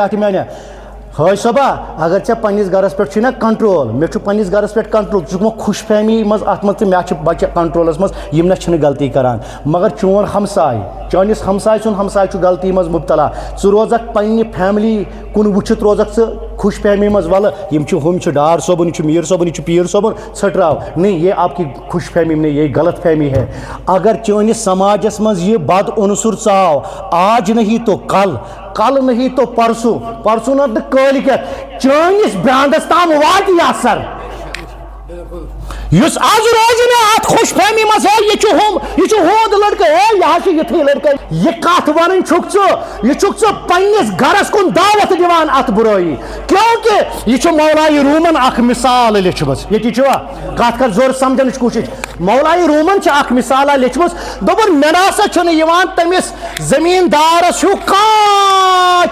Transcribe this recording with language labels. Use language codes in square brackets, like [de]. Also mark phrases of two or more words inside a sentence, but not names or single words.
[ks] ٹاٹھ میانہِ حٲج صٲبا اگر ژےٚ پننِس گرس پٮ۪ٹھ چھُے نہ کنٹرول مےٚ چھُ پننِس گرس پٮ۪ٹھ کنٹرول ژٕ چھُکھ خوش فہمی منٛز اتھ منٛز تہٕ مےٚ چھِ بچہِ کنٹرولس منٛز یِم نہ چھِنہٕ غلطی کران مگر چون ہمساے چٲنِس ہمساے سُنٛد ہمساے چھُ غلطی منٛز مبتلا ژٕ روزکھ پننہِ فیملی کُن وٕچھِتھ روزکھ ژٕ خوش فہمی منٛز وَلہٕ یِم چھِ ہُم چھِ ڈار صٲبُن یہِ چھُ میٖر صٲبُن یہِ چھُ پیٖر صٲبُن ژھٔٹراو [ur] نہیں یہ آپ کی خوش فہمی نہیں یہ غلط فہمی ہے [ks] اگر چٲنِس سماجس منٛز یہِ بد عنصر ژاو [ur] آج نہیں تو کل نہیں تو پرسوں [ks] نہ کٲلکٮ۪تھ چٲنِس برانڈس تام واتہِ یہِ اثر یُس آز روزِ نہٕ اتھ خوش فہمی منٛز ہے یہِ چھُ ہُم یہِ چھُ ہُنٛد لڑکہٕ ہے یہِ حظ چھُ یِتھُے لڑکہٕ یہِ کتھ ونٕنۍ چھُکھ ژٕ پننِس گرس کُن دعوت دِوان اتھ برٲیی کیونکہ یہِ چھُ مولایہِ روٗمن اکھ مثال لیچھمٕژ ییٚتی چھُوا کتھ کر زورٕ سمجھنٕچ کوٗشش مولایہِ روٗمن چھِ اکھ مثالا لیچھمٕژ دوٚپُن مےٚ نسا چھُنہٕ یِوان تٔمِس زٔمیٖندارس ہیوٗ کانٛہہ